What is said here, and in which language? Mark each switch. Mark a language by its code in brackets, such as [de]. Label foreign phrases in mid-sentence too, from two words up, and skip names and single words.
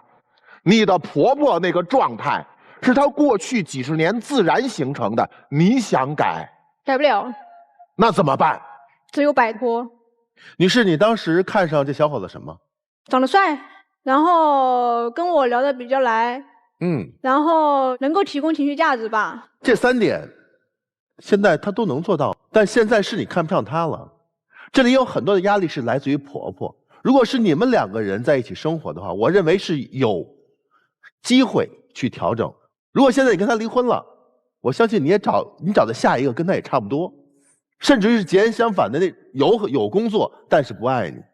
[zh] 你的婆婆那個狀態是她過去幾十年自然形成的，你想改，改不了。那怎麼辦？只有擺脫。女士，你當時看上這小伙子什麼？長得帥，然後跟我聊得比較來，然後能夠提供情緒價值吧。這3點，現在他都能做到，但現在是你看不上他了。這裡有很多的壓力是來自於婆婆。如果是你們2個人在一起生活的話，我認為是有機會去調整。如果現在你跟他離婚了，我相信你找的下一個跟他也差不多，甚至於是截然相反的，那有工作但是不愛你。